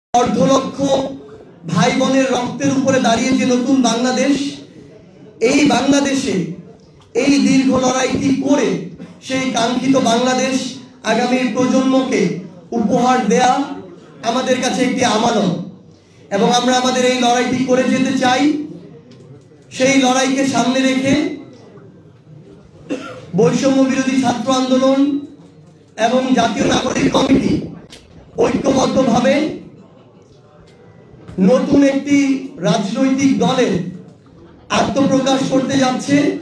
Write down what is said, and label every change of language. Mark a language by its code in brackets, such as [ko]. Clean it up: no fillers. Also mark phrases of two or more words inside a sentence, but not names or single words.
[bn] অর্ধ লক্ষ ভাই বোনের রক্তের উপরে দাঁড়িয়ে যে নতুন বাংলাদেশ এই বাংলাদেশে এই দীর্ঘ লড়াইটি করে সেই কাঙ্ক্ষিত বাংলাদেশ আগামী প্রজন্মকে উপহার দেয়া আমাদের কাছে একটি আমানত এবং আমরা আমাদের এই লড়াইটি করে যেতে চাই। সেই লড়াইকে সামনে রেখে বৈষম্য বিরোধী ছাত্র আন্দোলন এবং জাতীয় নাগরিক কমিটি ঐক্যবদ্ধভাবে নতুন একটি রাজনৈতিক দলের আত্মপ্রকাশ করতে যাচ্ছে।